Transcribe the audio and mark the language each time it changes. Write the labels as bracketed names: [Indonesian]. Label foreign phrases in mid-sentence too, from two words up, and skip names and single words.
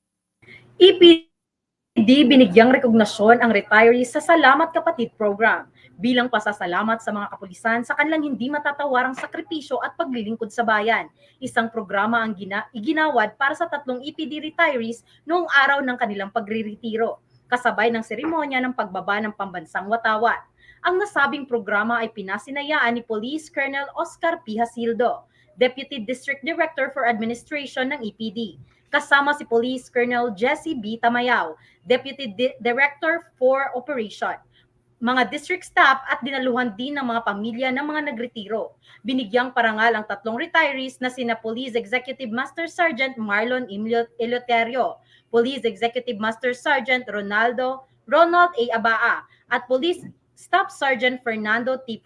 [Filipino] EPD binigyang rekognasyon ang retirees sa Salamat Kapatid program bilang pasasalamat sa mga kapulisan sa kanilang hindi matatawarang sakripisyo at paglilingkod sa bayan. Isang programa ang iginawad para sa 3 EPD retirees noong araw ng kanilang pagriretiro, kasabay ng seremonya ng pagbaba ng pambansang watawat. Ang nasabing programa ay pinasinayaan ni Police Colonel Oscar P. Hasildo, Deputy District Director for Administration ng EPD, kasama si Police Colonel Jesse B. Tamayaw, Deputy Director for Operation, mga district staff at dinaluhan din ng mga pamilya ng mga nagretiro. Binigyang parangal ang 3 retirees na sina Police Executive Master Sergeant Marlon Eleuterio, Police Executive Master Sergeant Ronald A. Abaa, at Police Staff Sergeant Fernando T.